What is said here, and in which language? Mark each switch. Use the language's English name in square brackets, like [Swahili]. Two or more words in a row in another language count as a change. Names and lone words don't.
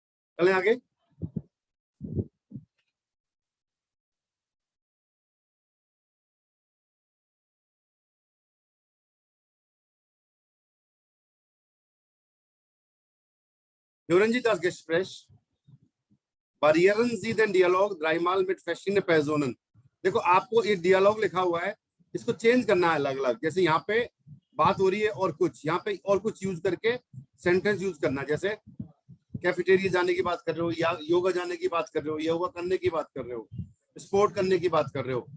[Hindi] चलें आगे। [German] Hören Sie das Gespräch? Variieren Sie den Dialog dreimal mit verschiedenen Personen. [Hindi] देखो आपको ये डियलॉग लिखा हुआ है, इसको चेंज करना है अलग अलग। जैसे यहाँ पे बात हो रही है और कुछ यहाँ पे और कुछ यूज करके सेंटेंस यूज करना। जैसे कैफेटेरिया जाने की बात कर रहे हो, या योगा जाने की बात कर रहे हो, योगा करने की बात कर रहे हो, स्पोर्ट करने की बात कर रहे हो।